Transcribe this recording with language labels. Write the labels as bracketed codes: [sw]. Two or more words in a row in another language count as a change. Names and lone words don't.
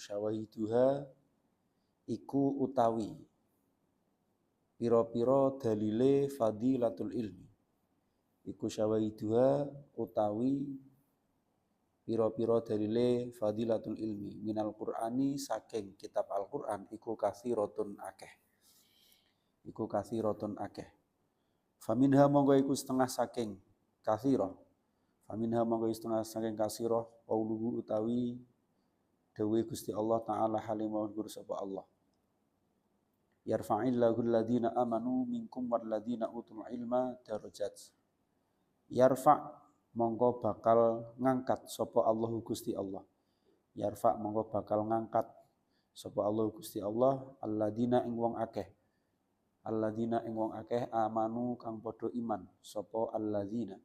[jv] Syawahiduha iku utawi pira-pira dalile [ar] فضيلة العلم [jv] iku syawahiduha utawi pira-pira dalile [ar] فضيلة العلم من القرآن [jv] saking kitab Al-Qur'an iku kathiratun akeh faminha monggo iku setengah saking kathira faminha monggo setengah saking kasira qauluhu utawi dawuh Gusti Allah taala halimah gur sapa Allah [ar] يرفع الله الذين آمنوا منكم والذين أوتوا العلم درجات. [jv] Yarfa' monggo bakal ngangkat sapa Allah Gusti Allah. Yarfa' monggo bakal ngangkat sapa Allah Gusti Allah alladhina ing wong akeh. Alladhina ing wong akeh amanu kang padha iman sapa alladhina.